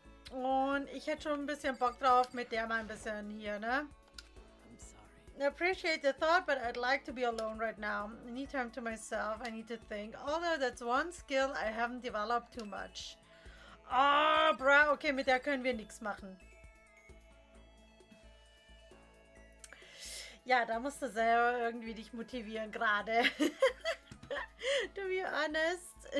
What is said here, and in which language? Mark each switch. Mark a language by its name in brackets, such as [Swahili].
[German] Und ich hätte schon ein bisschen Bock drauf, mit der mal ein bisschen hier, ne? [English] I appreciate the thought, but I'd like to be alone right now. I need time to myself. I need to think. Although that's one skill I haven't developed too much. [German] Ah, bra, okay, mit der können wir nichts machen. Ja, da musst du selber irgendwie dich motivieren gerade. [English] To be honest.